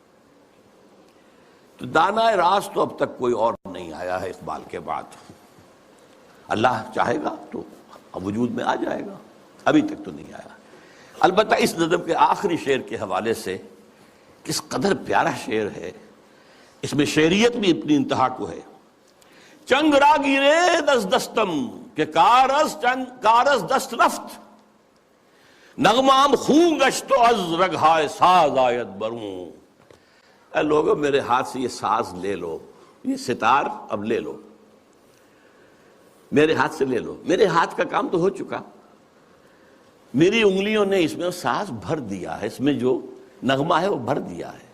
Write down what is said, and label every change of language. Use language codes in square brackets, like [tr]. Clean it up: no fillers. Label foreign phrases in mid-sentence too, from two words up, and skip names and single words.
[ur] تو دانائے راز تو اب تک کوئی اور نہیں آیا ہے اقبال کے بعد۔ اللہ چاہے گا تو وجود میں آ جائے گا، ابھی تک تو نہیں آیا۔ البتہ اس نظم کے آخری شعر کے حوالے سے کس قدر پیارا شعر ہے، اس میں شعریت بھی اپنی انتہا کو ہے۔ [fa] چنگ را گیرے دست دستم کہ کارز دست رفت، نغمام خون گشت و از رگہائے ساز آیت بروں۔ [ur] اے لوگوں، میرے ہاتھ سے یہ ساز لے لو، یہ ستار اب لے لو، میرے ہاتھ سے لے لو، میرے ہاتھ کا کام تو ہو چکا، میری انگلیوں نے اس میں ساز بھر دیا ہے، اس میں جو نغمہ ہے وہ بھر دیا ہے۔